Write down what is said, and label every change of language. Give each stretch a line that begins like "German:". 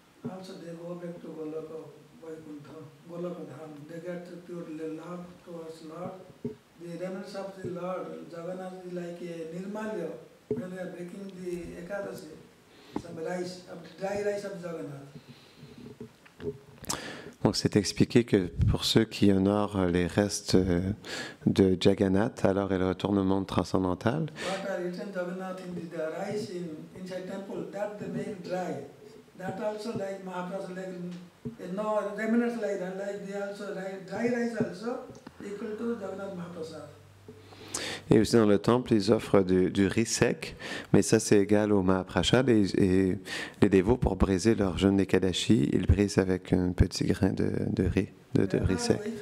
English: Also, they go back to Golaka, Vaikuntha, Golaka Dham. They get pure love towards Lord. The remnants of the Lord, Jagannath is like a Nirmalya. When they are baking the Ekadasi, some rice, dry rice of Jagannath.
French: Donc c'est expliqué que pour ceux qui honorent les restes de Jagannath, alors il retourne au monde transcendantal.
English: What are eaten Jagannath in the rice inside temple, that they make dry. That also like Mahaprasad, like no remnants like that, like they also dry rice also equal to Jagannath Mahaprasad.
French: Et aussi dans le temple, ils offrent du riz sec, mais ça c'est égal au Mahaprasad, et les dévots, pour briser leur jeûne d'Ekadashi, ils brisent avec un petit grain de riz, de riz sec.